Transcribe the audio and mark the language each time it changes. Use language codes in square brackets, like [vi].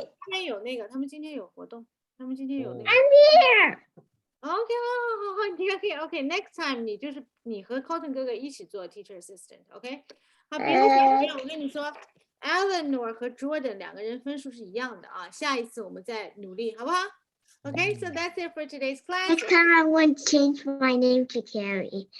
[zh] 今天有那个，他们今天有活动，他们今天有那个。 [en] here. [zh] OK，好，你 OK。 [en] Next time [zh] 你就是你和 Cotton 哥哥一起做 [en] teacher assistant， [zh] OK？好，别的小朋友，我跟你说 ，Eleanor 和 Jordan 2个人分数是一样的啊，下一次我们再努力，好不好？ [en] OK，so that's it for today's class. Next time I want to change my name to Carrie.